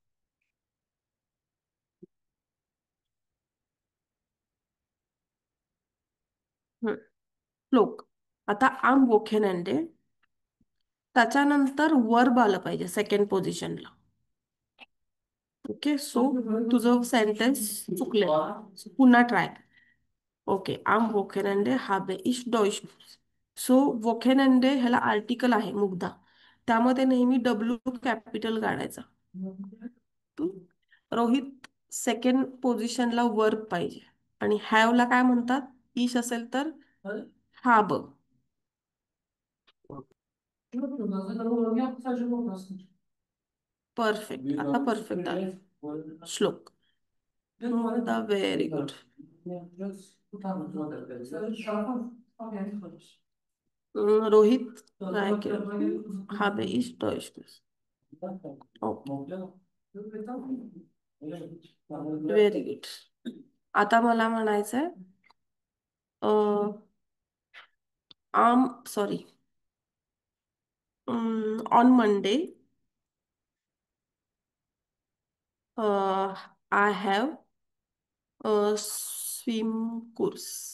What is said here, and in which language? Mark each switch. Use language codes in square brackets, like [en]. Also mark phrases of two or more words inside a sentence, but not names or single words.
[mr] श्लोक. आता [de] am Wochenende [mr] त्याच्यानंतर वर्ब आलं पाहिजे सेकंड पोझिशनला. ओके. सो तुझं सेंटेन्स चुकलं. पुन्हा ट्राय. [de] ओके. am Wochenende habe ich Deutsch. [mr] सो वोकेनंडे ह्याला आर्टिकल आहे मुग्धा, त्यामध्ये नेहमी डब्ल्यू कॅपिटल काढायचा. रोहित सेकंड पोझिशनला वर्ब पाहिजे. आणि हॅवला काय म्हणतात? इश असेल तर हाब. परफेक्ट. आता परफेक्ट आहे. श्लोक. [en] very good. [mr] रोहित काय केलं? [de] habe ich Deutsch. [en] Okay. very good. [mr] आता मला म्हणायचंय [en] um sorry on Monday I have swim course.